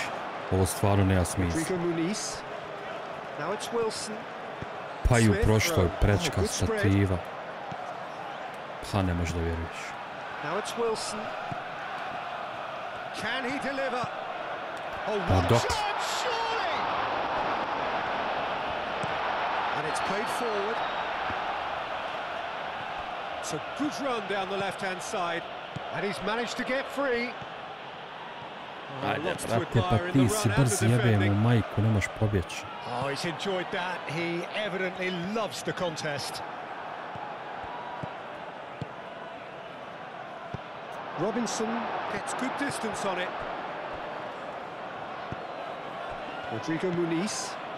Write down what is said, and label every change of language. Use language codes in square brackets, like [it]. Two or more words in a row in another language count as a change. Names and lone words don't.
[bs] Ovo stvarno nema smisla. Pa i u prošloj prečka stativa. Pa ne možeš da vjeruješ. Pa dok? [en] It's a good run down the left-hand side, and he's managed to get free. [bs] Ajde, brate, pa ti si brz jebem u majku, ne možeš pobjeći. [en] Oh, he's enjoyed that. He evidently loves the contest. Robinson gets good distance on it. Rodrigo Muniz.